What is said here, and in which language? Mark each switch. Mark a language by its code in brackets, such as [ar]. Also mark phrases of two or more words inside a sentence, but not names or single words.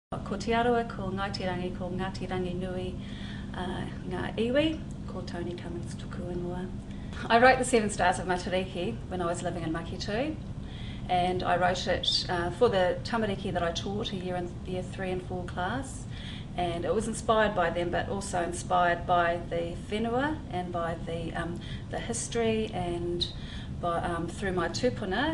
[mi] ko te aroa, ko Ngaitirangi, ko Ngātirangi Nui, ngā iwi, ko Toni Cummins tuku ingoa. [en] I wrote the 7 Stars of Matariki when I was living in Makitu, and I wrote it for the tamariki that I taught, a year 3 and 4 class, and it was inspired by them, but also inspired by the whenua and by the history and through my tupuna.